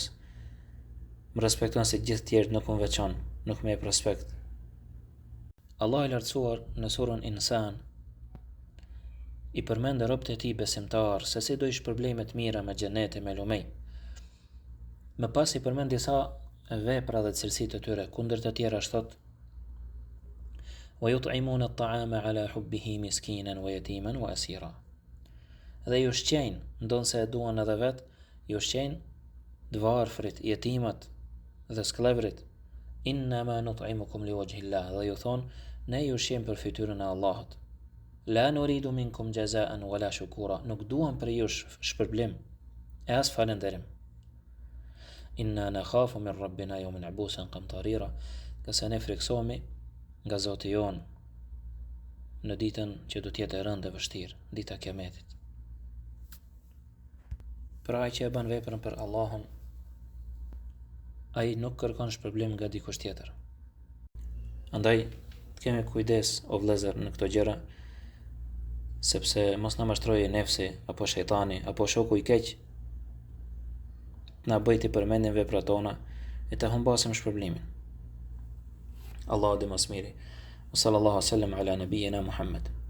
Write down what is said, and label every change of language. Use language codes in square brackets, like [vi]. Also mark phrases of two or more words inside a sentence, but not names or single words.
[sq] Më respekton se gjithë tjerët nuk më veçon, nuk më jep respekt. Allah i lartësuar në surën Insan i përmendë robët e tij besimtar se si do i shpërblej me të mira me xhenete me lumej. Më pas i përmend disa vepra dhe cilësitë e tyre, kundër të tjera thot: [ar] وَيُطْعِمُونَ الطَّعَامَ عَلَى حُبِّهِ مِسْكِينًا وَيَتِيمًا وَأَسِيرًا. [sq] Dhe ju ushqejnë, ndonse e duan edhe vet, ju ushqejnë të varfrit, jetimat dhe sklevrit. [ar] إنما نطعمكم لوجه الله, [sq] dhe ju thon, ne ju ushqejmë për fytyrën e Allahut. [ar] لا نريد منكم جزاء ولا شكورا, [sq] nuk duam për ju shpërblim e as falënderim. [ar] إنا نخاف من ربنا يوما عبوسا قمطريرا, [sq] këse ne friksohemi nga Zoti jon në ditën që do të jetë e rëndë e vështirë, dita e Kiametit. Pra ai që e bën veprën për Allahun, ai nuk kërkon shpërblim nga dikush tjetër. Andaj të kemi kujdes o vëllezër në këto gjëra, sepse mos na mashtrojë nefsi apo shejtani apo shoku i keq na bëj të përmendim veprat tona e të humbasim shpërblimin. Allahu dhe mësmiri. [ar] صلى الله سلم على نبينا محمد.